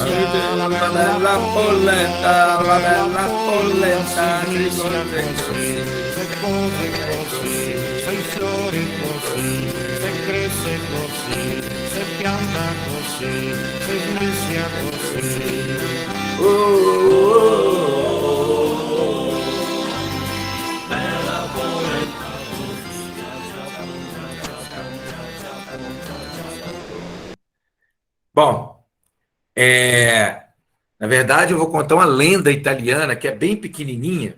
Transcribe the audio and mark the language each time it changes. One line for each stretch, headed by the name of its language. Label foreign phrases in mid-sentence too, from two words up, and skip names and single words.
Venetian: La bella polenta, si smissa così, se cose così, sei fiori così, se cresce così, se pianta così, se smissa così.
Portuguese: Bom, na verdade eu vou contar uma lenda italiana que é bem pequenininha.